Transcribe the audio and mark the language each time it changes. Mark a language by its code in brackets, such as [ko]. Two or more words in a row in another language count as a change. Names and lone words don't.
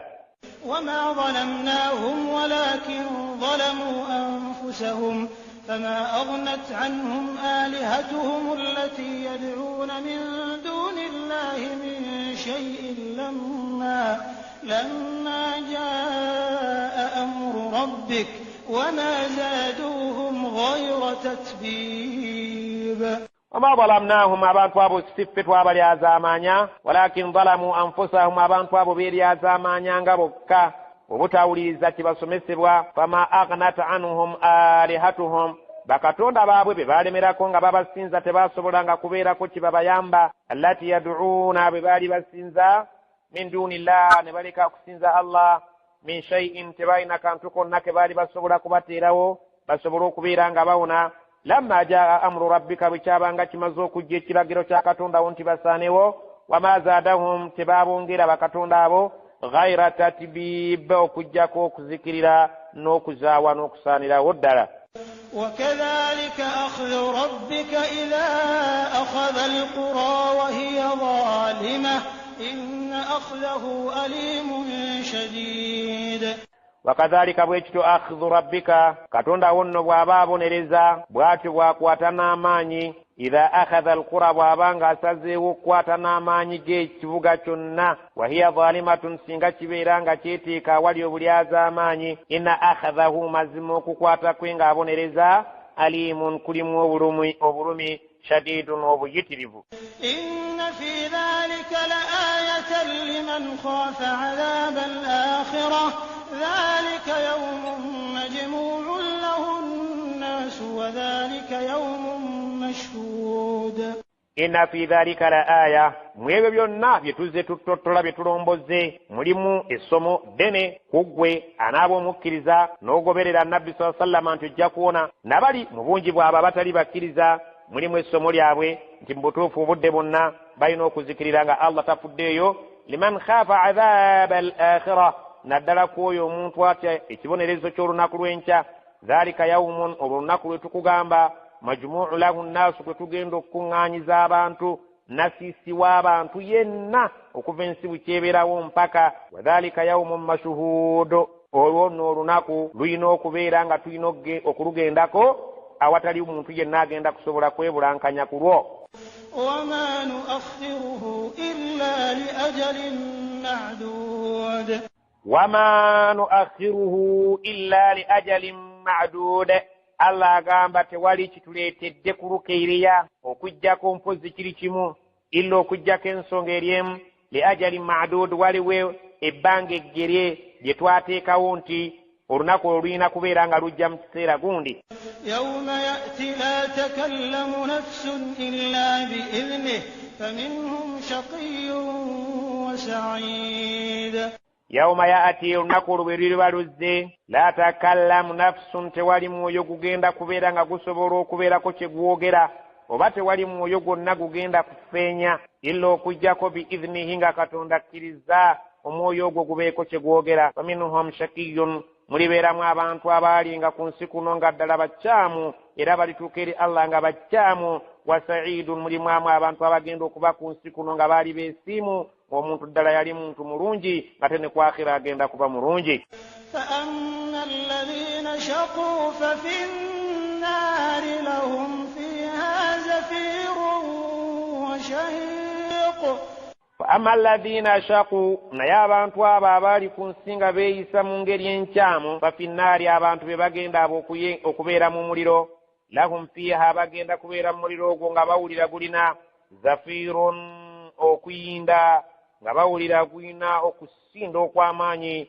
[ar] وما ظلمناهم ولكن ظلموا أنفسهم فما أغنت عنهم آلهتهم التي يدعون من دون الله من شيء لما جاء أمر ربك وما زادوهم غير تتبيب. وما ظلمناهم [lg] abantu abo sife twabalyazaamanya [ar] ولكن ظلموا أنفسهم [lg] abantu abo beeryazaamanya nga bokka obutawuliriza kibasomesebwa [ar] فما أغنت عنهم [lg] alihatuhum bakatonda baabwe be baalemerako nga babasinza tebaasobolanga kubeerako kibabayamba [ar] التي يدعون [lg] be baali basinza [ar] من دون الله [lg] ne baleka kusinza Allah [ar] من شيء [lg] tebalina kantu konna ke baali basobola kubateerawo basobole okubeera nga bawona [ar] لما جاء أمر ربك [lg] bwekyabanga kimaze okujja ekiragiro kya katonda wo nti basaanewo [ar] وما زادوهم [lg] tebaabongera bakatonda abo [ar] غير تتبيب [lg] okujjako okuzikirira n'okuzaawa n'okusaanirawo ddala. [ar] وكذلك أخذ ربك إذا أخذ القرى وهي ظالمة إن أخذه أليم شديد. [lg] wakadhalika bwekityo [ar] أخذ ربك [lg] katonda wonno bw'aba abonereza bw'atyo bw'akwata n'amaanyi [ar] إذا أخذ القرى [lg] bw'abanga asazeewo okukwata n'amaanyi g'ekibuga kyonna [ar] وهي ظالمة [lg] singa kibeera nga kyeteeka awali obulyaz'amaanyi [ar] إن أخذه [lg] mazima okukwata kwe ng'abonereza alimun kulimu obulumi shadidun obuyitirivu. [ar] إن في ذلك لآية لمن خاف عذاب الآخرة ذلك يوم مجموع له الناس وذلك يوم مشهود. إن في ذلك لآية [lg] mwebyo byonna bye tuzze tutottola bye tulomboze mulimu essomo ddene ku ggwe anaaba omukkiriza n'ogoberera nabbi [ar] صلى الله عليه و [lg] sallam nti ojja kuwona nabali mu bungi bwabwe abatali bakkiriza mulimu essomo lyabwe nti mu butuufu obudde bonna balina okuzikirira nga Allah tafuddeeyo [ar] لمن خاف عذاب الآخرة [lg] naddala kwoyo omuntu atya ekibonerezo ky'olunaku lw'enkya [ar] ذلك يوم [lg] olunaku lwe tukugamba [ar] مجموع له الناس [lg] kwe tugenda okukuŋŋaanyiza abantu nasiisiwa abantu yenna okuva ensi bukyebeerawo mpaka [ar] وذلك يوم مشهود [lg] olwo nno olunaku luyina okubeera nga tulina okulugendako awatali muntu yenna agenda kusobola kwebulankanya ku lwo. [ar] وما نؤخره إلا لأجل معدود وما نؤخره إلا لأجل معدود. [lg] Allah agamba tewali kituleetedde kulukeereya okujjako mpozi kiri kimu illa okujjako ensonga eryemu [ar] لأجل معدود [lg] waliwo ebbanga eggere lye twateekawo nti olunaku olulina kubeera nga lujja mu kiseera gundi. [ar] يوم يأتي لا تكلم نفس إلا بإذنه فمنهم شقي وسعيد. يوم يأتي [lg] olunaku olwo bwe luliba luzze [ar] لا تكلم نفس [lg] tewali mwoyo gugenda kubeera nga gusobola okubeerako kye gwogera oba tewali mwoyo gwonna gugenda kufeenya illa okujjako biidhnihi nga katonda akkiriza omwoyo ogwo gubeeko kye gwogera. [ar] فمنهم شقي [lg] mulibeeramu abantu abaali nga ku nsi kuno nga ddala baccaamu era balituuka eri Allah nga baccaamu [ar] وسعيد [lg] mulimwamu abantu abagenda okuba ku nsi kuno nga baali beesiimu omuntu ddala yali muntu mulungi ate ne ku akhira agenda kuba mulungi. [ar] فأما الذين شقوا ففي النار لهم فيها زفير وشهيق. أما الذين شقوا, [lg] naye abantu abo abaali ku nsi nga beeyisa mu ngeri enkyamu, bafinnaari abantu be bagenda abo okubeera mu muliro, [ar] لهم فيها [lg] bagenda kubeera mu muliro ogwo nga bawulira gulina zafirun okuyinda, nga bawulira gulina okusinda okw'amaanyi.